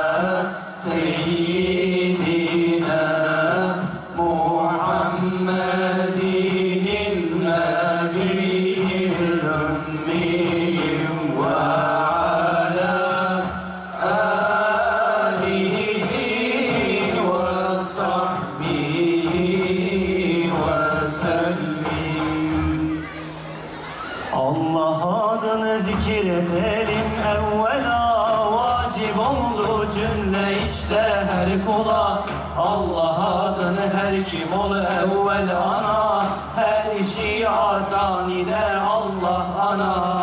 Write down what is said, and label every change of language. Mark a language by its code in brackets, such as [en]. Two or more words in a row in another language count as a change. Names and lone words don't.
[ar] سيدنا محمد النبي الأمي وعلى آله وصحبه وسلم. [tr] Allah adını zikredelim evvela, vacip oldu cümle işte her kula. Allah adını her kim ol evvel ana, her işi asan ile Allah ana.